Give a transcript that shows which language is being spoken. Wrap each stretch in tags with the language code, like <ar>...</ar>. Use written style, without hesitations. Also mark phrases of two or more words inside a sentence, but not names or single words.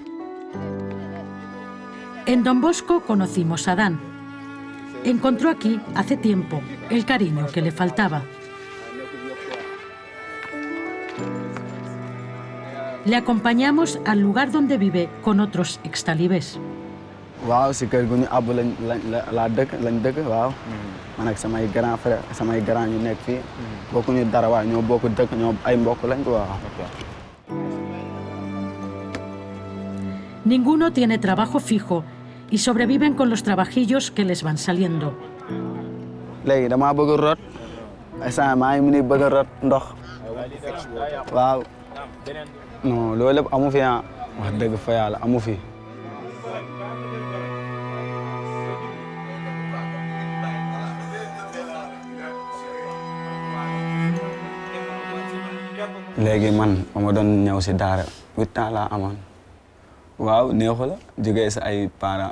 <es>En Don Bosco conocimos a Dan. Encontró aquí, hace tiempo, el cariño que le faltaba. Le acompañamos al lugar donde vive con otros extalibés.</es> <wo>waaw si kër gu ñu àbb lañ dëkk waaw man ak samay</wo> <fr>grand frère</fr> <wo>samay grand ñu nekk fii bokkuñu dara waaye ñoo bokk dëkk ñoo ay mbokk lañ quoi.</wo> <es>Ninguno tiene trabajo fijo y sobreviven con los trabajillos que les van saliendo.</es> <wo>léegi damaa bëgg a root instant maa ngi mën bëgg a root ndox waaw non loolu lépp amu fi wax dëgg fa yàlla amu fi. léegi man ma doon ñëw si daara 8 ans laa amoon waaw neexu la jógee sa ay parents</wo>